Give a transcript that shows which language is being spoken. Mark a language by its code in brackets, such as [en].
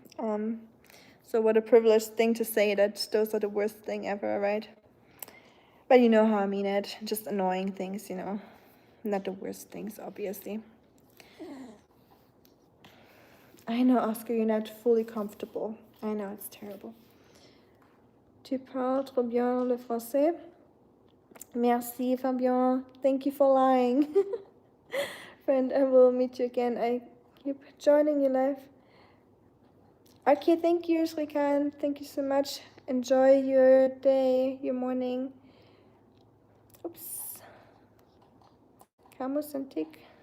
[en] So what a privileged thing to say that those are the worst thing ever, right? But you know how I mean it. Just annoying things, not the worst things, obviously. I know, Oscar, you're not fully comfortable. I know, it's terrible. [fr] Tu parles trop bien le français. Merci, [en] Fabien. Thank you for lying. Friend, I will meet you again. I keep joining your live. Okay, thank you, Srikan. Thank you so much. Enjoy your day, your morning. Oops. Camus and tick.